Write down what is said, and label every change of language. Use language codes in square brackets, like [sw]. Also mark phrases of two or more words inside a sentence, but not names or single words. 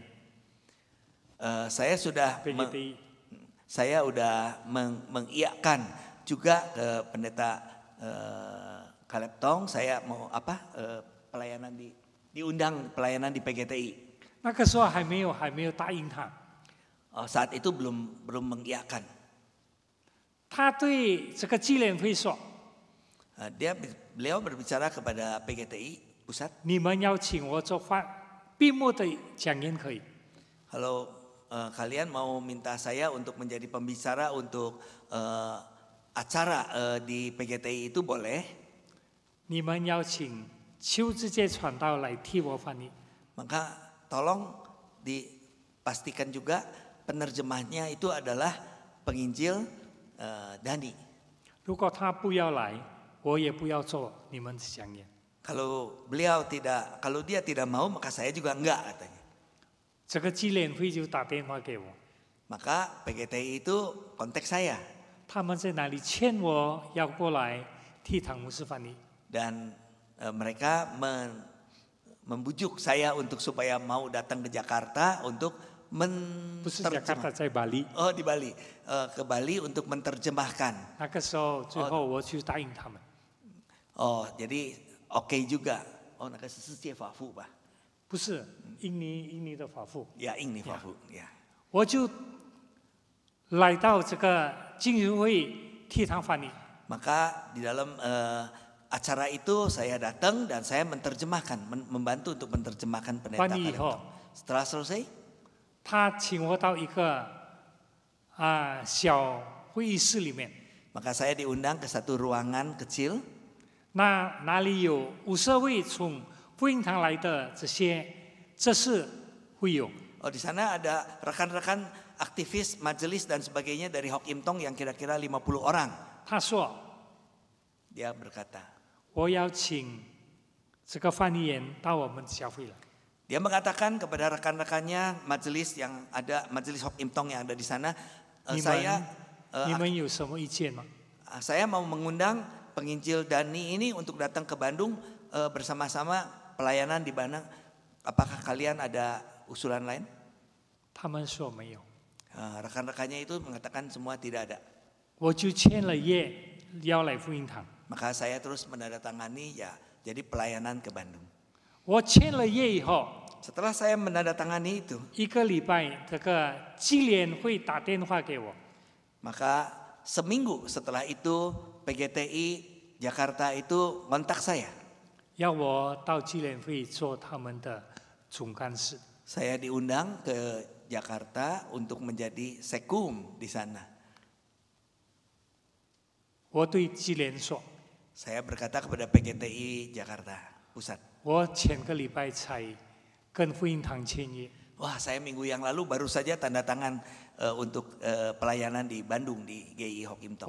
[id] Saya sudah PGTI saya udah mengiyakan juga ke pendeta Caleb Tong, saya mau pelayanan diundang pelayanan di PGTI. [zh] 那个时候还没有答应他， [id] Saat itu belum mengiyakan. [zh] 他对这个纪念会说 [id] Beliau berbicara kepada PGTI pusat. [zh] 你们邀请我做闭幕的讲演可以， [id] Kalau kalian mau minta saya untuk menjadi pembicara untuk acara di PGTI itu boleh. [zh] 你们邀请邱志杰传道来替我翻译。 [id] Maka tolong dipastikan juga penerjemahnya itu adalah penginjil Dani. [zh] 如果他不要来，我也不要做你们的讲演。 [id] Kalau dia tidak mau, maka saya juga enggak katanya. [zh] 这个纪念会就打电话给我， [id] Maka PGTI itu kontak saya [zh] 他们在哪里劝我要过来替唐牧师翻译。 [id] dan mereka membujuk saya untuk supaya mau datang ke Jakarta untuk [zh] 不是雅加达， [id] menterjemah. [zh] 在巴黎。 [id] Oh di Bali, ke Bali untuk menerjemahkan. [zh] 那个时候最后我去答应他们， [id] Oh jadi oke juga. [zh] Oh 那个是世界法父吧？不是印尼的法父， [id] Ya ini 法父ya. [zh] 我就来到这个浸信会替他翻译。 [id] Maka di dalam acara itu saya datang dan saya menerjemahkan, membantu untuk menerjemahkan pendeta [zh] 翻译以 Kalento. 后， [id] Setelah selesai, [zh] 他请我到一个小会议室里面， [id] maka saya diundang ke satu ruangan kecil. [zh] 哪里有50位从福音堂来的这是会友。 [id] Oh di sana ada rekan-rekan aktivis majelis dan sebagainya dari Hok Im Tong yang kira-kira 50 orang. [zh] 他说 [id] Dia berkata, [zh] 我邀请这个翻译员到我们教会来。 [id] dia mengatakan kepada rekan-rekannya majelis yang ada, majelis Hok Im Tong yang ada di sana, [zh] 你 [id] saya [zh] 们有什么意见吗？ [id] saya mau mengundang penginjil Dani ini untuk datang ke Bandung bersama-sama pelayanan di Bandung. Apakah kalian ada usulan lain? [zh] 他们说没有， [id] Rekan-rekannya itu mengatakan semua tidak ada. [zh] 我就签了约要来福音堂。 [id] Maka saya terus menandatangani ya jadi pelayanan ke Bandung. [zh] 我签了约以后， [id] Setelah saya menandatangani itu, [zh] 一个礼拜这个纪联会打电话给我， [id] maka seminggu setelah itu PGTI Jakarta itu kontak saya. [zh] 要我到纪联会做他们的总干事。 [id] Saya diundang ke Jakarta untuk menjadi sekum di sana. [zh] 我对纪联说， [id] Saya berkata kepada PGTI Jakarta Pusat, [zh] 我前个礼拜才跟福音堂签约， [id] wah saya minggu yang lalu baru saja tanda tangan untuk pelayanan di Bandung di GI Hok Im Tong.